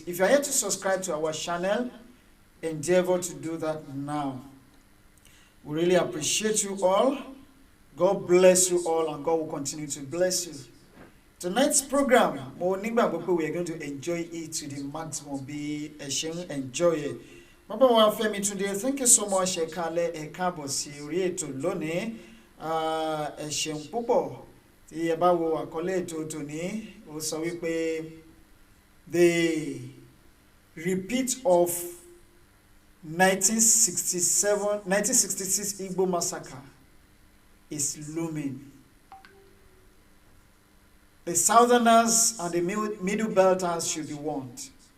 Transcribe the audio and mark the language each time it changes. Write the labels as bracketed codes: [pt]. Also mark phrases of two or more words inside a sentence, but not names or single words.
[en] If you are yet to subscribe to our channel, endeavor to do that now. We really appreciate you all. God bless you all, and God will continue to bless you. Tonight's program, we are going to enjoy it to the maximum. Be enjoy it. [yo] Baba wa [en] Femi today, thank you so much. [yo] Ekale ekabo si ori eto lónìí. Ẹ ṣeun púpọ̀. Tí ẹ bá wo àkọlé ètò tòní, ó sọ wípé [en] the repeat of 1966 Igbo massacre is looming. The Southerners and the Middle Belterns should be warned.